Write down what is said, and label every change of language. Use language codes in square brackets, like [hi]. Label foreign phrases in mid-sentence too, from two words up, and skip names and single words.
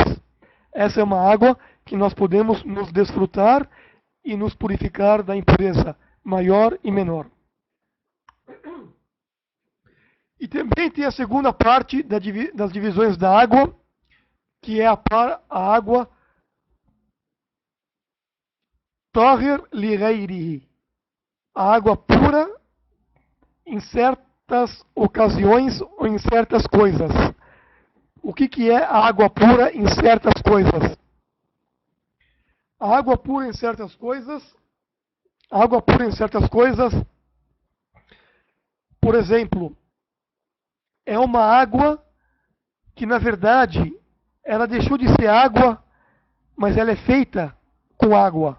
[pt] Essa é uma água que nós podemos nos desfrutar e nos purificar da impureza maior e menor. E também tem a segunda parte das divisões da água, que é a água [ar] طاهر لغيره, [pt] a água pura em certas ocasiões ou em certas coisas. O que é a água pura em certas coisas? A água pura em certas coisas, a água pura em certas coisas, por exemplo, é uma água que na verdade ela deixou de ser água, mas ela é feita com água.